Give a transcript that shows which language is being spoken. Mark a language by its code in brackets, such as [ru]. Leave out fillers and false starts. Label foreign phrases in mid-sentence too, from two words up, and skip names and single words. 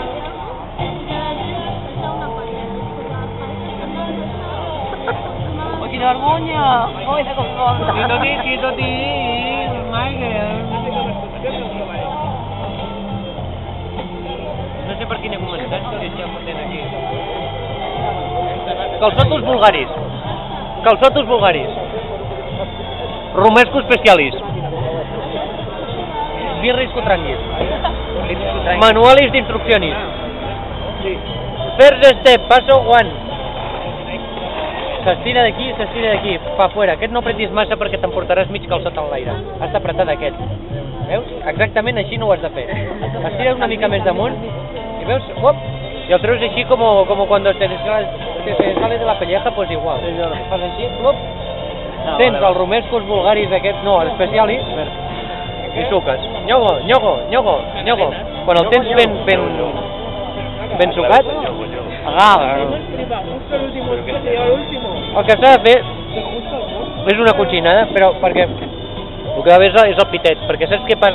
[ca] Oh, quina vergonya! Oh, mira com compta. Quito-ti, Michael! No sé per quin he començat, però ja fotent aquí. Calçotos bulgaris. Calçotos bulgaris. Romesco specialis. Birris cutranguis. Manualis d'instruccionis. [en] First step, paso one. [ca] S'estira d'aquí, pa fora. Aquest no apretis massa perquè t'emportaràs mig calçot en l'aire. Has d'apretar d'aquest. Veus? Exactament així no ho has de fer. Estires una mica més damunt i veus? Uop! I el treus així [es] como cuando te sale de la pelleja, pues igual. [ca] Fas així, uop! Tens els romescos bulgaris aquests, no, els specialis, i suques. Nyogo. Quan el tens ben sucat, agaga. El que s'ha de fer és una cotxinada, però perquè el que va bé és el pitet, perquè saps què passa?